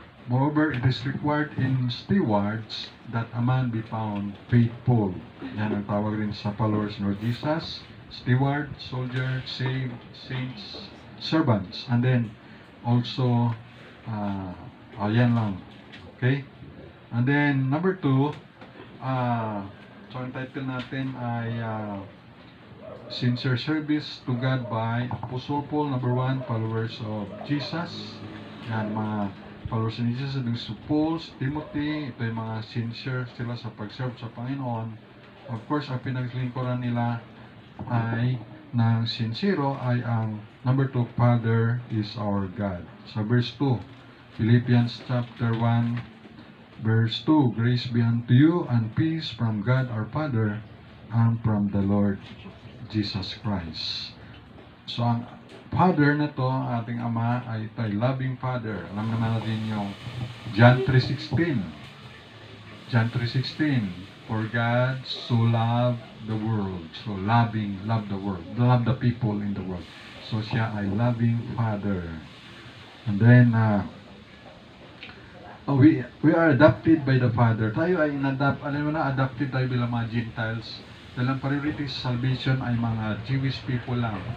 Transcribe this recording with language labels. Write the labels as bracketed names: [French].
[English] Moreover, it is required in stewards that a man be found faithful. [Filipino] Yan ang tawag rin sa followers ng Jesus. [English] Steward, soldier, saved, saints, servants. And then, also, [Filipino] yan lang. [English] Okay? [Filipino] And then, number 2, so ang title natin ay Sincere Service to God by Apostle Paul. [English] Number 1, followers of Jesus. [Filipino] Yan, mga followers ni Jesus. Si Paul, si Timothy, ito yung mga sincere sila sa pag-serve sa Panginoon. Of course, ang pinaglingkuran nila ay ng sincero ay ang number 2, Father is our God. Sa verse 2, [English] Philippians chapter 1, verse 2, grace be unto you and peace from God our Father and from the Lord Jesus Christ. [Filipino] So, ang Father na to, ating Ama, ay ito ay loving Father. Alam naman natin yung John 3:16. [English] John 3:16, for God so loved the world. So, love the world. Love the people in the world. So, [Filipino] siya ay [English] loving Father. And then, we are adopted by the Father. [Filipino] Tayo ay adopted tayo bilang mga Gentiles. Dahil ang priority sa salvation ay mga Jewish people lang.